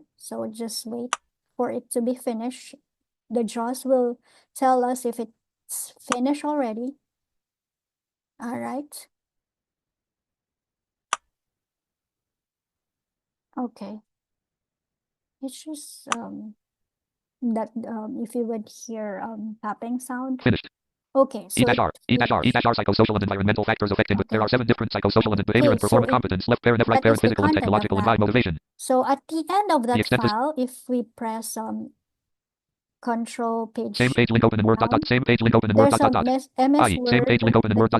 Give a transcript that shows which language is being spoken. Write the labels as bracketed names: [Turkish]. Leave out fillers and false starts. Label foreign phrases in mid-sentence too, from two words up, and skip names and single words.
[English] So just wait for it to be finished. The JAWS will tell us if it's finished already. All right. Okay. It's just that if you would hear tapping sound. Finished. Okay, so E-R. E-R. E-R psychosocial and environmental factors affecting. There are 7 different psychosocial and behavior and performance competence. Left parent, right parent, physical and technological and drive motivation. So at the end of that extent is- file, if we press control page Same page link open in Word dot dot. Same page link open in Word there's dot dot. MS IE. Same Word page link open in Word